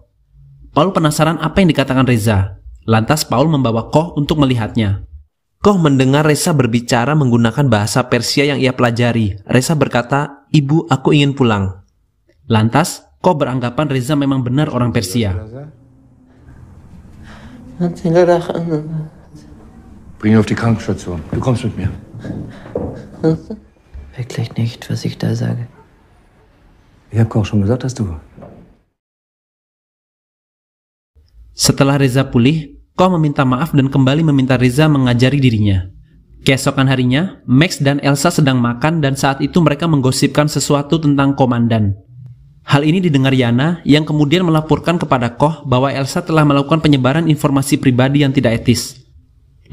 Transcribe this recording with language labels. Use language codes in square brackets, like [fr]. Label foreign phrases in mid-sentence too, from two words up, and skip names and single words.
[id] Paul penasaran apa yang dikatakan Reza. Lantas Paul membawa Koh untuk melihatnya. Koh mendengar Reza berbicara menggunakan bahasa Persia yang ia pelajari. Reza berkata, "Ibu, aku ingin pulang." Lantas, Koh beranggapan Reza memang benar orang Persia. [de] Bring ihn auf die Krankenstation. Du kommst mit mir. Wirklich nicht, was ich da sage. Ich habe Koch schon gesagt, dass du... [id] Setelah Reza pulih, Koh meminta maaf dan kembali meminta Reza mengajari dirinya. Keesokan harinya, Max dan Elsa sedang makan dan saat itu mereka menggosipkan sesuatu tentang komandan. Hal ini didengar Yana yang kemudian melaporkan kepada Koh bahwa Elsa telah melakukan penyebaran informasi pribadi yang tidak etis.